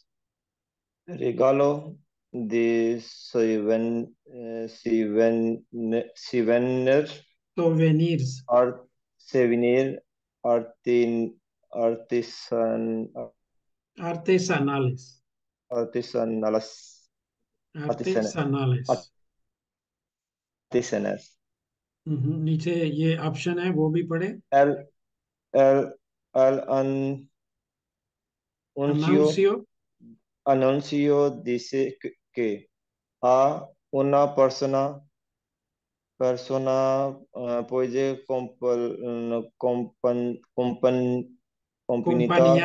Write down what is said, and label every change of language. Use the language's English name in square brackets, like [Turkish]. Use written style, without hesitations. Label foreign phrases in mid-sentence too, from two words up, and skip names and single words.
[Spanish] Regalo de souvenirs, souvenirs, [English] art, souvenir, artisan, [Spanish] artesanales, artesanales, artesan- artesanales। artesanas. [Hindi] नीचे ये ऑप्शन है, वो भी पढ़े। [Spanish] El, el anuncio, अनाउंसियो, anuncio dice que a una persona puede acompañar,